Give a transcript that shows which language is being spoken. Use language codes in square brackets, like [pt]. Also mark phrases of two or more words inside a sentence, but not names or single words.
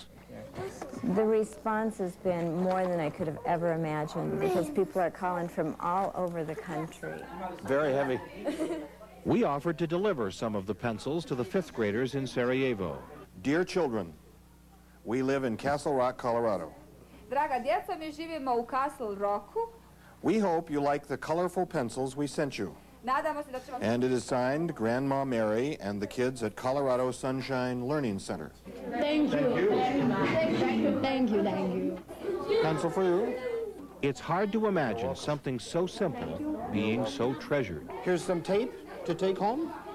[en] The response has been more than I could have ever imagined because people are calling from all over the country. Very heavy. We offered to deliver some of the pencils to the fifth graders in Sarajevo. Dear children, we live in Castle Rock, Colorado. [bs] Draga djeca, mi živimo u Castle Rocku. [en] We hope you like the colorful pencils we sent you. [bs] Nadamo se da će vam... [en] And it is signed Grandma Mary and the kids at Colorado Sunshine Learning Center. Thank you. Thank you. Thank you. Thank you. Pencil for you. It's hard to imagine something so simple being so treasured. Here's some tape to take home.